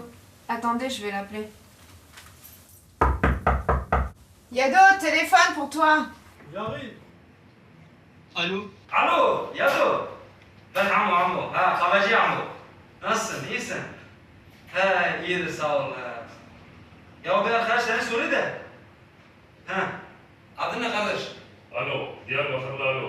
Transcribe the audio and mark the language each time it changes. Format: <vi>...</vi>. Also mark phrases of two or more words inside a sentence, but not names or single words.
<fr>Attendez, je vais l'appeler. Yado, téléphone pour toi. J'arrive.</fr> <tr>Alo. Alo, Yado. Ben Amo. Ha, kahveci Amo. Nasılsın, iyisin? He, iyidir, sağ ol. Ya bir arkadaş seni soruyor da. Ha, adın ne kardeş? Alo, Diyarbakırlı alo.</tr>